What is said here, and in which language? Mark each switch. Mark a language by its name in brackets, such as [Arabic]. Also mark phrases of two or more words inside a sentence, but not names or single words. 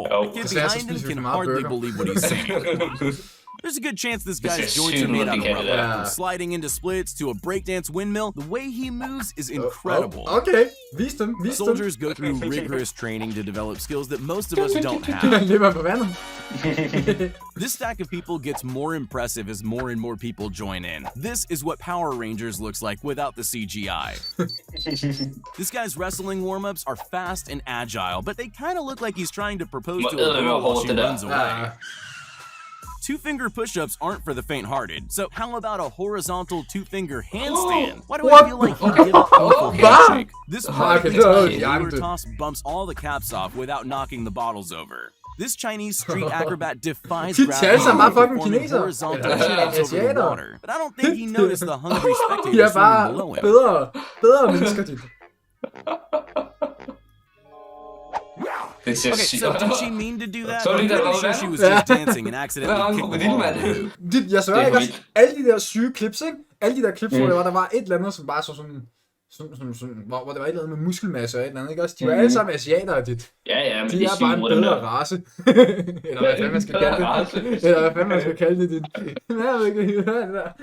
[English] The kid behind him can hardly believe what he's saying. There's a good chance this guy's joints are made out of rubber. From sliding into splits to a breakdance windmill, the way he moves is incredible. [Danish] Okay, vis dem. [English] Soldiers go through rigorous training to develop skills that most of us don't have. [Danish] Lever på vandet. [English] This stack of people gets more impressive as more and more people join in. This is what Power Rangers looks like without the CGI. This guy's wrestling warm-ups are fast and agile, but they kind of look like he's trying to propose to a girl while she runs away. Two-finger push-ups aren't for the faint-hearted, so how about a horizontal two-finger handstand? Why do I feel like he'd give a full handshake? This power toss bumps all the caps off without knocking the bottles over. This Chinese street acrobat defies gravity by performing horizontal jumps over the water, but I don't think he noticed the hungry spectators swimming below him. [Danish] Bedre mennesker, dit. [English] Okay, so did she mean to do that? I'm pretty sure she was just dancing and accidentally kicked the ball. [Danish] Dit, jeg svær ikke også, alle de der syge clips, ikke? Alle de der clips, hvor der var et eller andet, som bare så sådan hvor det var et eller andet med muskelmasse og et eller andet, ikke også? De var alle sammen asiatere, dit. Ja, men de er bare en bedre race. Eller hvad fanden man skal kalde det. Eller hvad fanden man skal kalde det, dit. Jeg ved ikke, hvad det der.